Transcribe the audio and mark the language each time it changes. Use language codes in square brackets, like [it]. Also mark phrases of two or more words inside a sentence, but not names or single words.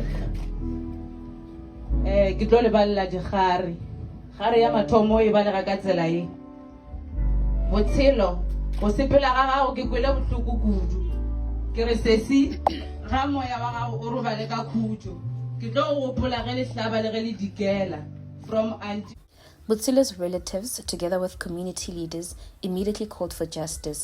[nso] ke tlo le balla digare gare ya mathomo e balega ka tsela e botshelo go sepela ga gago ke kwele bohloko kudu ke re sesi ga moya wa gago o robale ka khutso ke tlo go gopola ge le hlaba le ge le dikela [en] from auntie. Botshelo's relatives, together with community leaders, immediately called for justice.